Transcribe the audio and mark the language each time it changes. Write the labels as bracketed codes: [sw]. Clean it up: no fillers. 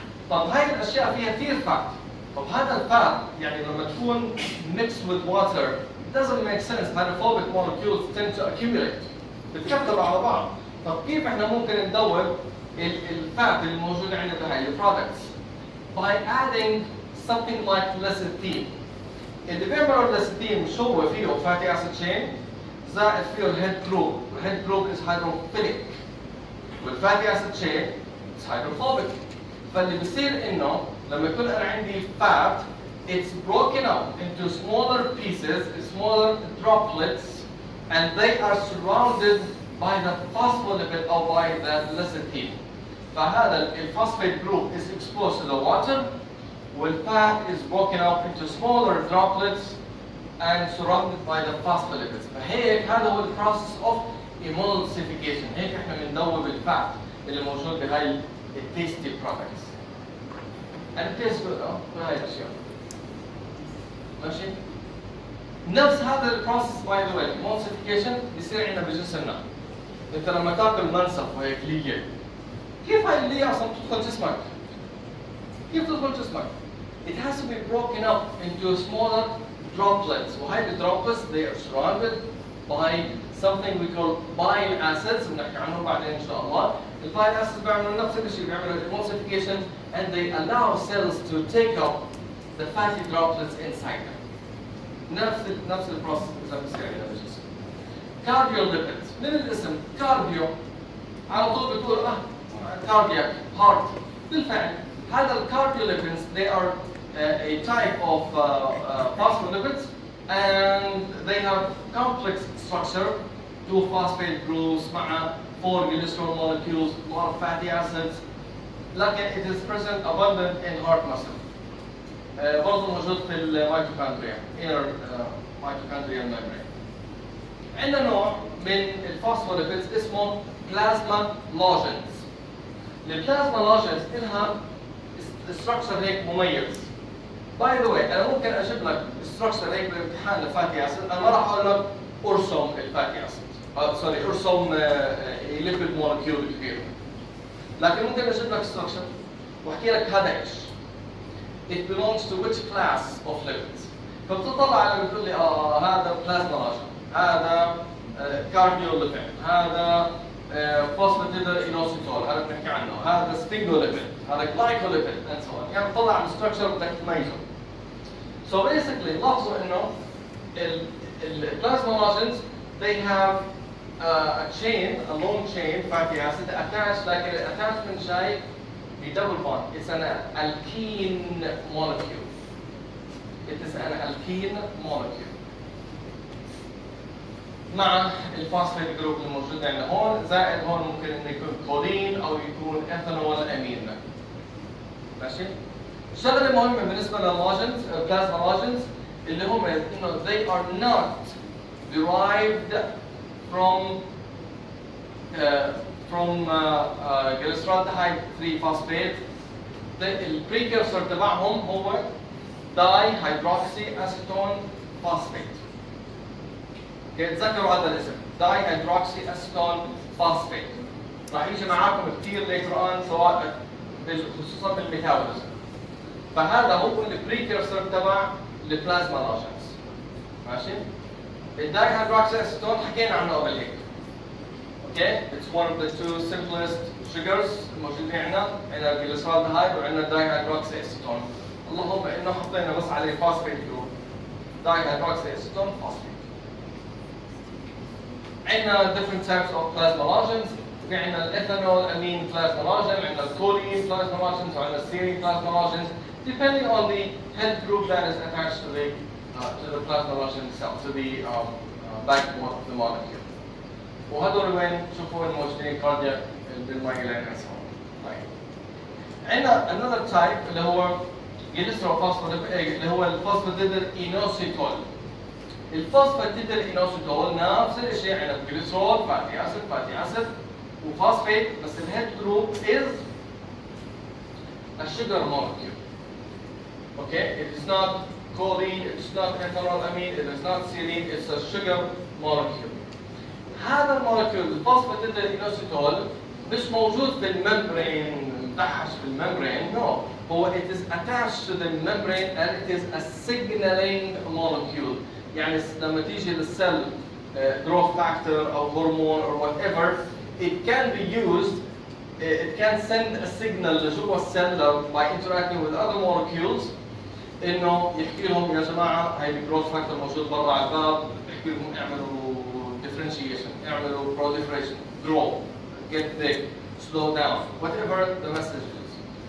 [ar] طب هاي الأشياء فيها كثير فات. طب هذا الفات يعني لما تكون [en] mixed with water it doesn't make sense. hydrophobic molecules tend to accumulate. [ar] بتكتر على بعض. طب كيف إحنا ممكن ندور الفات اللي موجودة عندنا بهاي البرودكتس؟ [en] by adding something like lecithin. [ar] اللي بيعملوا الليستين شو هو فيه [en] fatty acid chain [ar] زائد فيه الهيد جروب. [en] الهيد group is hydrophilic والfatty acid chain is hydrophobic. [ar] فاللي بصير انه لما يكون انا عندي [en] fat it's broken up into smaller pieces, smaller droplets, and they are surrounded by the phospholipid or by the lecithin. فهذا الphosphate group is exposed to the water والfat is broken up into smaller droplets and surrounded by the phospholipids. [ar] فهيك هذا هو البروسيس [en] of emulsification. [ar] هيك احنا بندوب الفات اللي موجود بهاي التيستي products. [en] and it tastes good [ar] بهاي الاشياء. ماشي؟ نفس هذا البروسيس باي ذا واي emulsification بيصير عندنا بجسمنا. انت لما تاكل منسف وهيك ليه كيف هاي اللي اصلا تدخل جسمك؟ كيف تدخل جسمك؟ [en] It has to be broken up into smaller droplets. [ar] وهاي الدروبلتس [en] they are surrounded by something we call bile acids [ar] بنحكي عنه بعدين ان شاء الله. [en] البايل acids [ar] بيعملوا نفس الشيء، بيعملوا [en] emulsification and they allow cells to take up the fatty droplets inside them. [ar] نفس البروسيس اذا بصير عندنا بالجسم. Cardiolipids من الاسم كارديو على طول بتقول [en] cardiac heart. [ar] بالفعل هذا الكارديوليبيدز [en] they are a type of phospholipids, and they have complex structure, 2 phosphate groups [ar] مع [en] 4 glycerol molecules, a lot of fatty acids. [ar] لكن [en] it is present abundant in heart muscle. [ar] برضه موجود في الميتوكوندريا [en] inner mitochondrial membrane. [ar] عندنا نوع من الفوسفوليبيدز اسمه بلازما لوجنز. البلازما لوجنز لها structure هيك مميز. باي ذا واي انا ممكن اجيب لك structure هيك بالامتحان الفاتي اسيد، انا ما راح اقول لك ارسم الفاتي اسيد، سوري ارسم ليبيد مولكيول كبير. لكن ممكن اجيب لك structure واحكي لك هذا ايش؟ [en] It belongs to which class of lipids. [ar] فبتطلع على بتقول لي هذا بلازما لوجن، هذا كارديوليبيد، هذا فوسفاتيدال اينوسيتول، هذا بنحكي عنه، هذا سفنجوليبيد، هذا جلايكوليبيد [en] and so on. [ar] يعني بتطلع الستراكشر بدك تميزه. [en] So basically [ar] لاحظوا انه البلازما لوجنز [en] they have a chain, a long chain fatty acid attached, like an attachment جاي ب double bond. It's an alkene molecule. It is an alkene molecule. [ar] مع الفوسفات جروب الموجود عندنا هون، زائد هون ممكن انه يكون كولين او يكون ايثانول امين. ماشي؟ شغله مهمه بالنسبه لللاجنز، البلازما لاجنز اللي هم انه [en] they are not derived from glyceraldehyde 3 phosphate. [ar] البريكرسور تبعهم هو داي اسيتون فوسفات. تذكروا هذا الاسم داي اسيتون فوسفات. راح يجي معاكم كثير [en] later on [ar] سواء خصوصا بالميتابوليزم. فهذا هو البريكرسور تبع البلازما لاجنز. ماشي؟ الداي اسيتون حكينا عنه قبل هيك. [en] Okay, it's one of the 2 simplest sugars [ar] الموجودين عندنا الجليسرالدهايد وعندنا الدايهيدروكسي اسيتون. اللهم انه حطينا بس عليه فوسفيت جروب دايهيدروكسي اسيتون فوسفيت. [en] عندنا different types of plasma logens. [ar] في عندنا الايثانول امين [en] plasma logen، [ar] عندنا الكولين [en] plasma logens، [ar] وعندنا السيرين [en] plasma logens depending on the head group that is attached to the plasma logen itself, to the backbone of the molecule. [ar] وهذول وين شوفوا الموجودين كاردياك بالمايلين طيب. عندنا [en] another type [ar] اللي هو اللي هو الفوسفاتيدال اينوسيتول. الفوسفاتيدال اينوسيتول نفس الشيء، عندنا جليسرول فاتي اسيد وفوسفات، بس الهيد جروب [en] is a sugar molecule. Okay, it is not choline, it is not ethanol amine, it is not serine, it's a sugar molecule. [ar] هذا المولكيول الفوسفاتيدال اينوسيتول مش موجود في الممبرين، مدحش في الممبرين، [en] no. [ar] هو [en] it is attached to the membrane and it is a signaling molecule. [ar] يعني لما تيجي للسيل growth factor أو هرمون [en] or whatever, it can be used, it can send a signal [ar] لجوا السيل by interacting with other molecules إنه يحكي لهم يا جماعة هاي الجروث فاكتور موجود برا على الباب، يحكي لهم اعملوا [en] differentiation, [ar] اعملوا [en] proliferation, grow, get big, slow down, whatever the message is.